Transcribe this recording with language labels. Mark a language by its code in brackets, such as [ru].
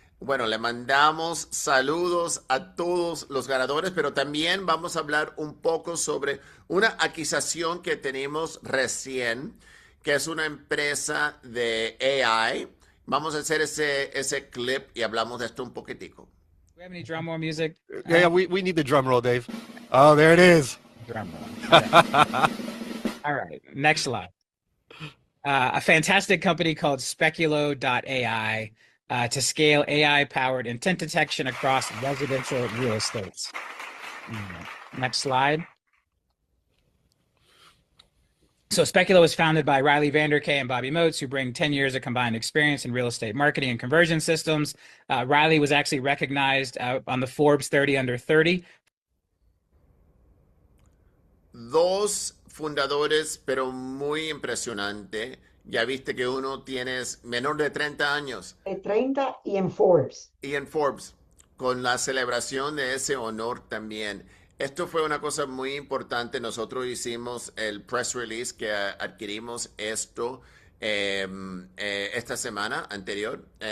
[es] Bueno, le mandamos saludos a todos los ganadores, pero también vamos a hablar un poco sobre una adquisición que tenemos recién, que es una empresa de AI. Vamos a hacer ese clip y hablamos de esto un poquitico. [en] Do we have any drum roll music? Yeah, we need the drum roll, Dave. Oh, there it is. Drum roll. Okay. All right. Next slide. A fantastic company called Speculo.ai to scale AI-powered intent detection across residential real estates. Next slide. So Speculo was founded by Riley Vanderkay and Bobby Moats, who bring 10 years of combined experience in real estate marketing and conversion systems. Riley was actually recognized on the Forbes 30 Under 30. [es] Dos fundadores, pero muy impresionante, Ya viste que uno tienes menor de 30 años. De 30 y en Forbes. Y en Forbes, con la celebración de ese honor también. Esto fue una cosa muy importante. Nosotros hicimos el press release que adquirimos esto esta semana anterior.